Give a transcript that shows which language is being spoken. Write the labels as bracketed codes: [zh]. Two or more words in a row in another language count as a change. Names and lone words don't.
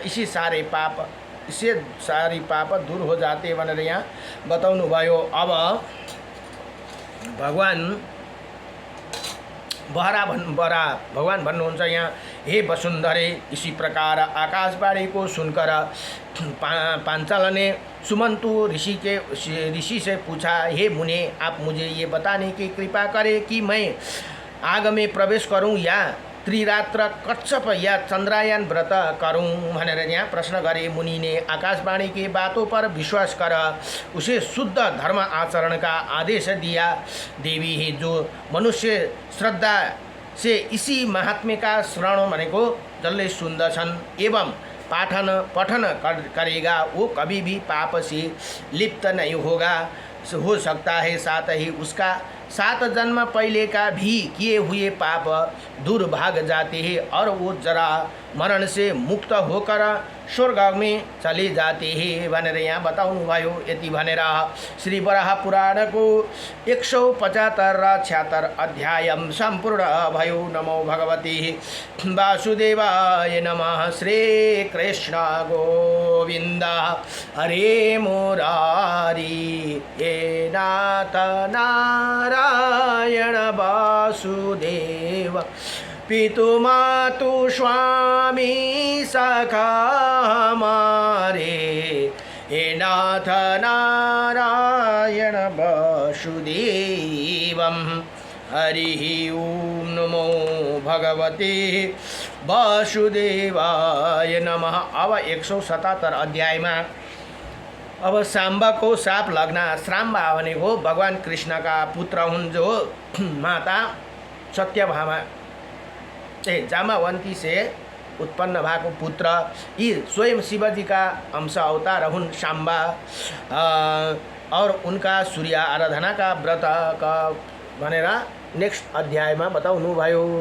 [hi] इससे सारी पाप दूर हो जाते [ne] भनेर यहाँ बताउनु भयो। अब भगवान भन्नुहुन्छ यहाँ, हे वसुंधरे, [hi] इसी प्रकार आकाशवाणी को सुनकर पांचाल ने सुमंतु ऋषि से पूछा, हे मुने, आप मुझे ये बताने की कृपा करें कि मैं आग में प्रवेश करूं या त्रिरात्र कच्छप या चंद्रायन व्रत करूं [ne] भनेर यहाँ प्रश्न गरे। [hi] मुनि ने आकाशवाणी की बातों पर विश्वास कर उसे शुद्ध धर्म आचरण का आदेश दिया। देवी है जो मनुष्य श्रद्धा से इसी महात्म्य का श्रवण [ne] भनेको जसले सुन्दछन् [hi] एवं पठन करेगा वो कभी भी पाप से लिप्त नहीं हो सकता है। साथ ही उसका 7 जन्म पहले का भी किए हुए पाप दूर भाग जाते हैं और वो जरा मरण से मुक्त होकर स्वर्ग में चले जाते हैं [ne] भनेर यहाँ बताउनु भयो। यति भनेर श्री वराह पुराण को 175 र 76 अध्याय सम्पूर्ण भयो। [sa] नमो भगवते वासुदेवाय नमः। [hi] श्री कृष्ण गोविंद हरे मुरारी, हे नाथ नारायण वासुदेव, पितु मातु स्वामी सखा हमारे, हे नाथ नारायण वासुदेवम। [sa] हरि ओम नमो भगवते वासुदेवाय नमः। [ne] अब 177 अध्यायमा अब सांबा को साप लग्न। सांबा भनेको भगवान कृष्ण [hi] का पुत्र [ne] हुन्, जो माता सत्यभामा जामावंती से उत्पन्न भएको पुत्र। यी स्वयं शिवजी का अंश अवतार हुन् सांबा, और उनका सूर्य आराधना का व्रत का भनेर नेक्स्ट अध्यायमा बताउनु भयो।